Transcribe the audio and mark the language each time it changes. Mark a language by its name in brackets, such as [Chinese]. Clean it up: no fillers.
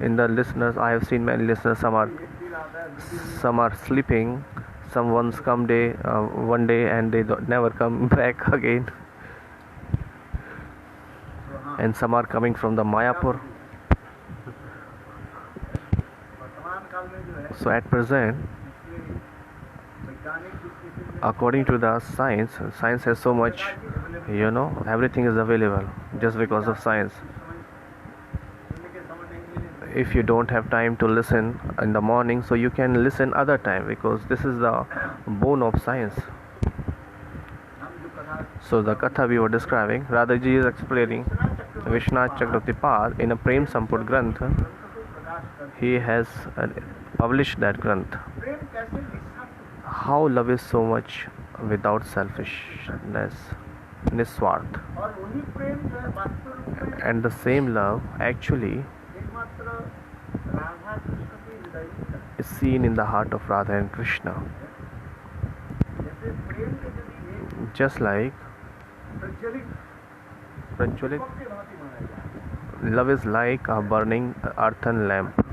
[English] in the listeners, I have seen many listeners. [Hindi] एक दिन आता है, दो दिन [English] Some are sleeping. Someone's come one day and they never come back again. [Hindi] तो हाँ [English] And some are coming from the Mayapur. [Hindi] वर्तमान काल में जो है [English] So at present, [Hindi] इसलिए वैज्ञानिक दृष्टि से [English] according to the science has so much, everything is available just because of science. [Hindi] सुनने के समय नहीं मिले [English] If you don't have time to listen in the morning, so you can listen other time, because this is the bone of science. [Hindi] हम जो कथा [English] So the Katha we were describing, Radhaji is explaining Vishwanath Chakravartipad in a Prem Samput Granth. [Hindi] ग्रंथ को प्रकाश कर [English] He has published that Granth. [Hindi] प्रेम कैसे निस्वार्थ [English] How love is so much without selfishness, niswarth. [Hindi] और वही प्रेम जो है वास्तव रूप में [English] And the same love actually [Hindi] एकमात्र राधा कृष्ण के हृदय में है। [English] is seen in the heart of Radha and Krishna. [Hindi] जैसे प्रेम के यदि एक [English] Just like [Hindi] प्रज्वलित Prajulit, दीपक के भांति बनाया जाए, [English] love is like a burning earthen lamp.